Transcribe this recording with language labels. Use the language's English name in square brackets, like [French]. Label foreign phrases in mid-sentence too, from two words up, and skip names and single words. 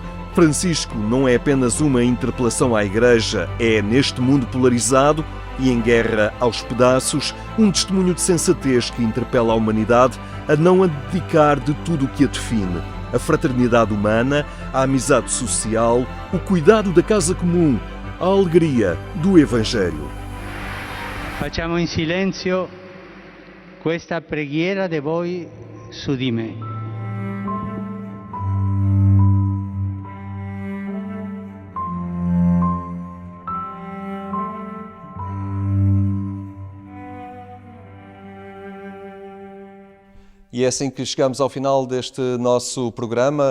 [Portuguese] Francisco não é apenas uma interpelação à igreja, é, neste mundo polarizado e em guerra aos pedaços, um testemunho de sensatez que interpela a humanidade a não abdicar de tudo o que a define. A fraternidade humana, a amizade social, o cuidado da casa comum, a alegria do Evangelho. [Italian] Facciamo in silenzio questa preghiera de voi su di me. [Portuguese] E é assim que chegamos ao final deste nosso programa.